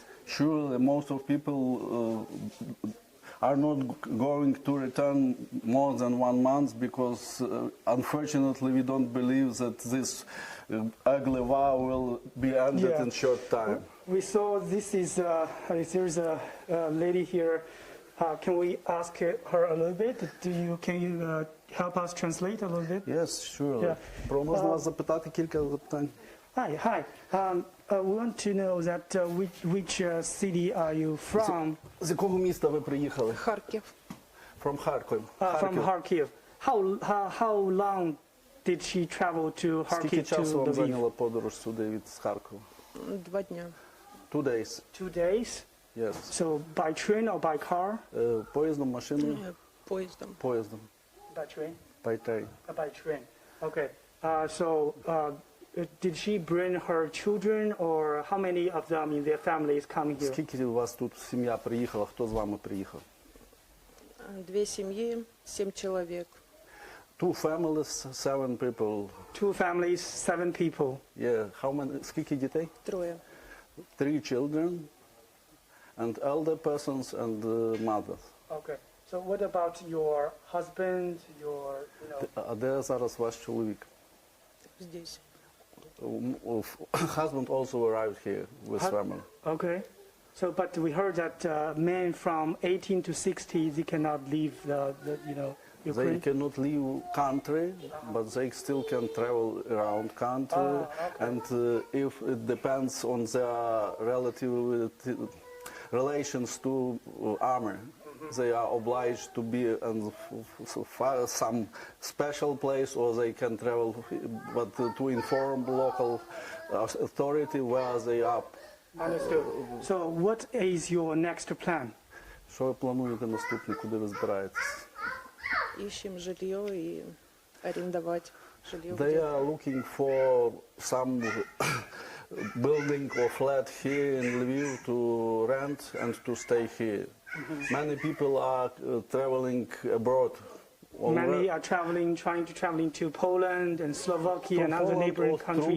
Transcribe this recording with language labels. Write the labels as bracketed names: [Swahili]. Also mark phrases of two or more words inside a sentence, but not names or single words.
[English] Surely, most of people are not going to return more than 1 month because, unfortunately, we don't believe that this ugly war will be ended in short time. We saw this is, there's a lady here. Can we ask her a little bit? Can you help us translate a little bit? Yes, sure. [Ukrainian] Можна вас запитати кілька запитань? [English] Hi. We want to know that which city are you from? [Ukrainian] З якого міста ви приїхали? [English] Kharkiv. From Kharkiv. From Kharkiv. How long did she travel to Kharkiv? [Ukrainian] Скільки часу вам зайняла подорож сюди від Харкова? [Russian] 2 дня. [English] 2 days. 2 days? Yes. So by train or by car? [Ukrainian] Поїздом, машиною? Поїздом. Поїздом. [English] By train? By train. By train. Okay. Did she bring her children, or how many of them in their families coming here? [Ukrainian] Скільки у вас тут сім'я приїхала? Хто з вами приїхав? 2 сім'ї, 7 чоловік. [English] 2 families, 7 people. 2 families, 7 people. Yeah. How many? [Ukrainian] Скільки дітей? 3. [English] 3 children, and elder persons and mothers. Okay. So what about your husband, [Ukrainian] А де зараз ваш чоловік? [Russian] Здесь. [English] Husband also arrived here with family. Okay. So, but we heard that men from 18 to 60, they cannot leave Ukraine. They cannot leave country, but they still can travel around country. And if it depends on their relative relations to army. They are obliged to be in some special place, or they can travel, but to inform local authority where they are. Understood. So what is your next plan? [Ukrainian] Що ви плануєте наступне, куди ви збираєтесь? [Russian] Ищем жилье и арендовать жилье. [English] They are looking for some building or flat here in Lviv to rent and to stay here. Many people are traveling abroad. Many are trying to travel to Poland and Slovakia and other neighboring countries.